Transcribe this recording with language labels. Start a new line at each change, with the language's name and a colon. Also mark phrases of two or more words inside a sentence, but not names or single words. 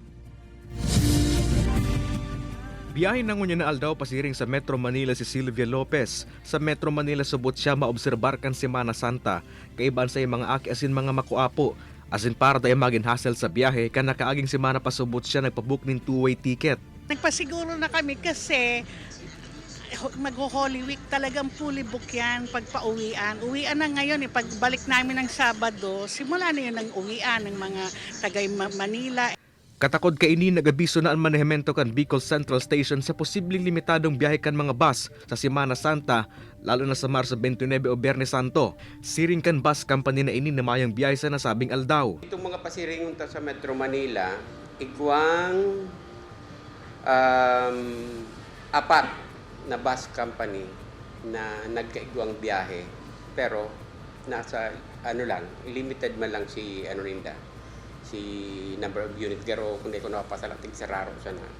Bikol: Biyahe na ngunya na aldaw pasiring sa Metro Manila si Sylvia Lopez. Sa Metro Manila subot siya maobserbar kan Semana Santa. Kaiban sa mga aki asin mga makuapo. Asin para dayo magin hassle sa biyahe kan nakaaging semana pa subot siya nagpabook ng
English: two-way ticket.
Filipino: Nagpasiguro na kami kasi mag-
English: Holy Week
Filipino: talagang
English: fully book
Filipino: yan pag pauwian. Uwian na ngayon pagbalik namin ng Sabado, simula na yun ang uwian ng mga tagay Manila.
Bikol: Katakod kaini nagabiso na ang manehemento kan Bicol Central Station sa posibleng limitadong biyahe kan mga bus sa Semana Santa, lalo na sa Marso 29 o Biyernes Santo. Siring kan bus company na ini na mayang biyahe sa nasabing aldaw. Itong mga pasiringon ta sa Metro Manila, igwang apat na bus company na nagkaigwang biyahe, pero nasa limited man lang si si
English: number of units,
Bikol: pero kung di ko napasalating sa raro siya na.